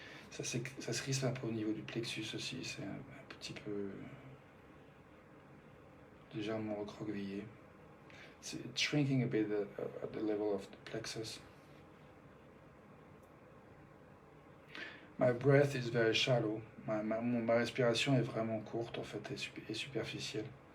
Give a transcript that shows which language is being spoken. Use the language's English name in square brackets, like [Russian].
[French] Ça se risque un peu au niveau du plexus aussi, c'est un petit peu légèrement recroquevillé. [English] It's shrinking a bit at the level of the plexus. My breath is very shallow. [French] Ma respiration est vraiment courte en fait et superficielle.